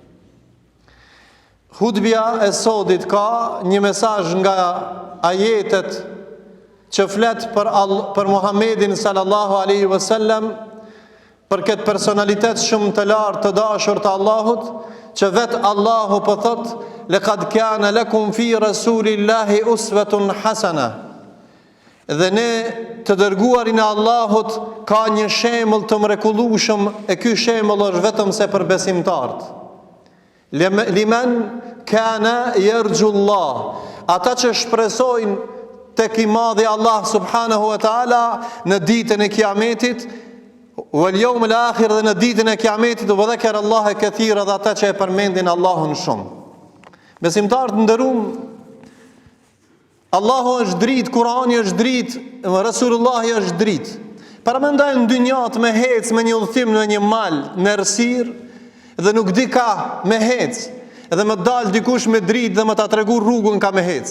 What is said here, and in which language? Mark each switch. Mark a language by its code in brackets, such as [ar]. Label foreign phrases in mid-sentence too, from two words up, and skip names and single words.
[sq] Hutbja e sodit ka një mesazh nga ajetet që flet për Muhammedin [ar] صلى الله عليه وسلم, [sq] për këtë personalitet shumë të lartë të dashur të Allahut, që vetë Allahu po thot: [ar] "لقد كان لكم في رسول الله أسوة حسنة." [sq] Dhe ne të dërguarin e Allahut ka një shembull të mrekullueshëm, e ky shembull është vetëm se për besimtarët. [ar] لمن كان يرجو الله, [sq] ata që shpresojnë tek i madhi Allah [ar] سبحانه وتعالى [sq] në ditën e Kiametit, [ar] واليوم الآخر, [sq] dhe në ditën e Kiametit, [ar] وذكر الله كثيرا, [sq] dhe ata që e përmendin Allahun shumë. Besimtarët nderuam, Allahu është dritë, Kurani është dritë, Resulullahi është dritë. Paramendoj në dynjat me hec me një udhëtim në një mal në errësirë, dhe nuk di ka me hec, edhe më dal dikush me dritë dhe më ta tregu rrugën ka me hec.